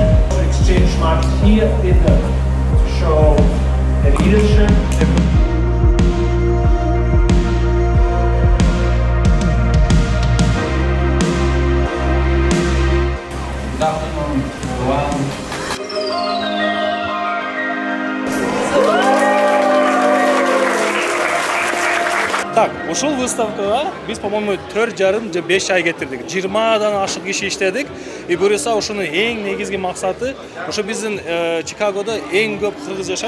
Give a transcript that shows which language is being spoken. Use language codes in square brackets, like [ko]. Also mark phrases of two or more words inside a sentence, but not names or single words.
[en] Exchange market here to show the leadership. Good afternoon, everyone. [ky] Так, ушул выставкага биз, по-моему, 4,5 же 5 ай кетирдик. 20дан ашык киши иштедик. И буюрса ушунун эң негизги максаты, ошо биздин Чикагодо эң көп кыргыз жашайт.